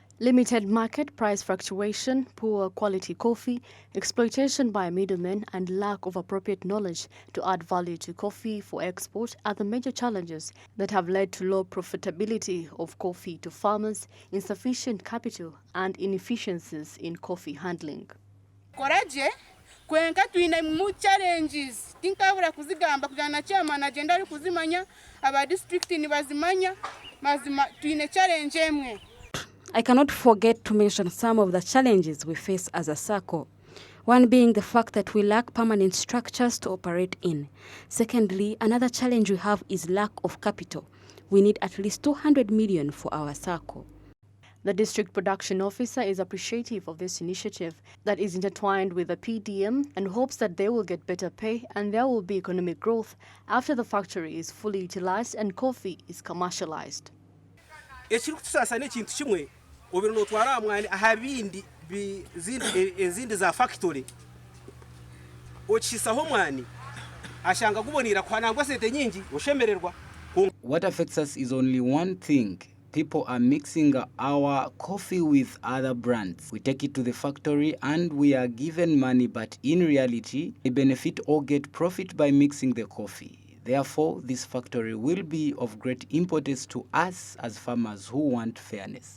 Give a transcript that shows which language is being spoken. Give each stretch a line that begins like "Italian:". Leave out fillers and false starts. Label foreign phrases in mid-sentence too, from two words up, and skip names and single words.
English: Limited market price fluctuation, poor quality coffee, exploitation by middlemen, and lack of appropriate knowledge to add value to coffee for export are the major challenges that have led to low profitability of coffee to farmers, insufficient capital, and inefficiencies in coffee handling.
Nyankole: Koraje kwenka tuine mu challenges tinkabura kuzigamba kujana
English: chairman agenda
Nyankole: ari kuzimanya aba district ni bazimanya mazima tuine challenge emwe.
English: I cannot forget to mention some of the challenges we face as a SACCO. One being the fact that we lack permanent structures to operate in. Secondly, another challenge we have is lack of capital. We need at least 200 million for our SACCO. The district production officer is appreciative of this initiative that is intertwined with the PDM and hopes that they will get better pay and there will be economic growth after the factory is fully utilized and coffee is commercialized.
Nyankole: Obirunotwara mwani ahabindi ezindi za factory ochisaho mwani ashanga kubonira kwanangwa sete nyingi oshemererwa.
English: What affects us is only one thing. People are mixing our coffee with other brands. We take it to the factory and we are given money, but in reality, they benefit or get profit by mixing the coffee. Therefore, this factory will be of great importance to us as farmers who want fairness.